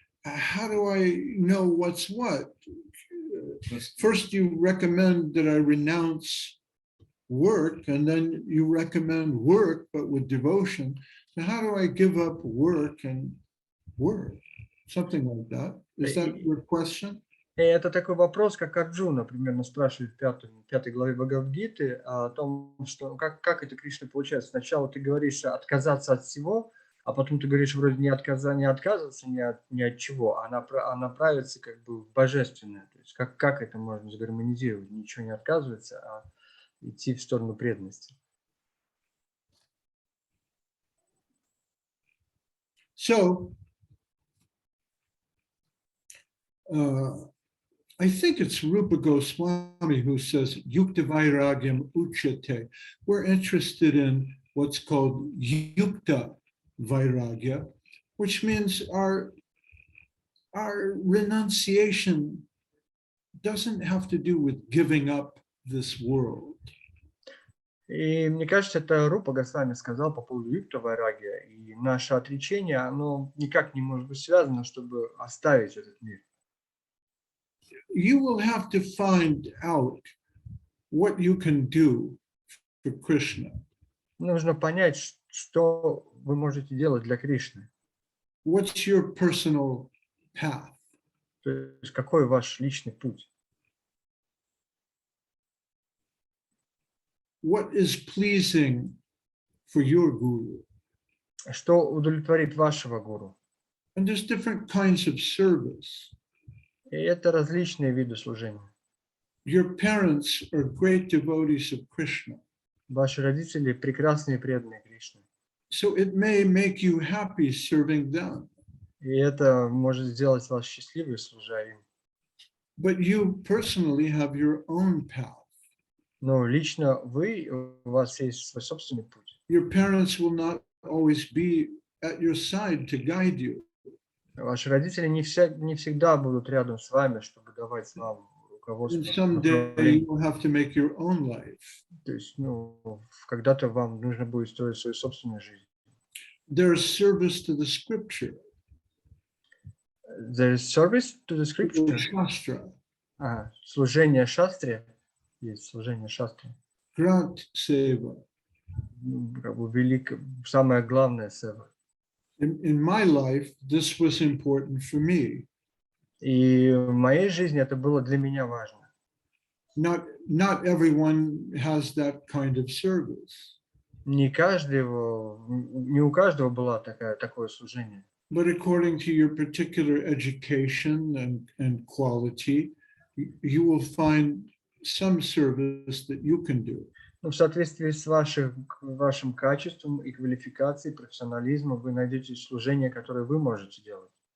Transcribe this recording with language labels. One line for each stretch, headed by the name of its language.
English: How do I know what's what? First, you recommend that I renounce work, and then you recommend work, but with devotion. So how do I give up work and work? Something like that. Is that your question?
Russian: И это такой вопрос, как Арджуна, примерно спрашивает в 5 главе Бхагавад-гиты о том, что как это, Кришна, получается. Сначала ты говоришь отказаться от всего, а потом ты говоришь вроде не отказываться ни от чего, а направиться как бы в божественное. То есть как это можно сгармонизировать? Ничего не отказываться, а идти в сторону преданности.
English: So, I think it's Rupa Goswami who says,
Sanskrit: Yukta Vairagyam Uchate.
English: We're interested in what's called Yukta Vairagya, which means our renunciation doesn't have to do with giving up this world.
Russian: И мне кажется, это Рупа Госвами сказал по поводу Юкта Вайрагия. И наше отречение, оно никак не может быть связано, чтобы оставить этот мир.
English: You will have to find out what you can do for Krishna.
Russian: Нужно понять, что вы можете делать для Кришны.
English: What's your personal path?
Russian: То есть какой ваш личный путь?
English: What is pleasing for your guru?
Russian: Что удовлетворит вашего гуру?
English: And there's different kinds of service.
Russian: И это различные виды служения.
English: Your parents are great devotees of Krishna.
Russian: Ваши родители прекрасные преданные Кришны.
English: So it may make you happy serving them.
Russian: И это может сделать вас счастливым, служа им.
English: But you personally have your own path.
Russian: Но лично у вас есть свой собственный путь.
English: Your parents will not always be at your side to guide you.
Russian: Ваши родители не всегда будут рядом с вами, чтобы давать вам руководство.
English: And someday you will have to make your own life.
Russian: То есть, когда-то вам нужно будет строить свою собственную жизнь.
English: There's service to the scripture. There is service to the scripture.
Sanskrit: Shastra.
Russian: Служение шастре. Есть служение шастре.
English: Grant Seva.
Russian: Как бы самое главное сева.
English: In my life, this was important for me.
Russian: И в моей жизни это было для меня важно.
English: Not everyone has that kind of service.
Russian: Не у каждого было такое служение.
English: But according to your particular education and quality, you will find some service that you can do.
Russian: Но в соответствии с вашим качеством и квалификацией, профессионализмом, вы найдете служение, которое вы можете делать.